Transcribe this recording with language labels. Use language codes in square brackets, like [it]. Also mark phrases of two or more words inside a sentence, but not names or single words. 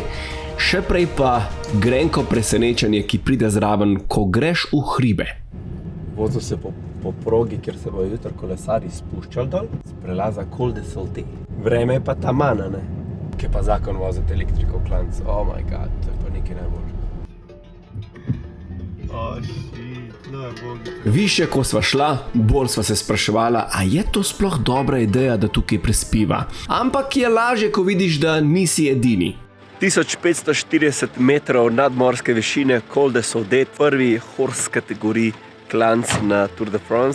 [sl] Še prej pa grenko presenečenje, ki pride zraven, ko greš v hribe. Vozil se po progi, kjer se bo jutro kolesarji spuščali dol, z prelaza Col de Sauté. Vreme je pa tamana, ne? Kaj pa zakon voziti elektriko v klanc. [en] Oh my god, [sl] to je pa nekaj najboljšega. Više, ko sva šla, bolj sva se spraševala, a je to sploh dobra ideja, da tukaj prespiva. Ampak je lažje, ko vidiš, da nisi edini. 1540 metrov nadmorske višine Col de Sauté, prvi horse kategoriji klanc na Tour de France.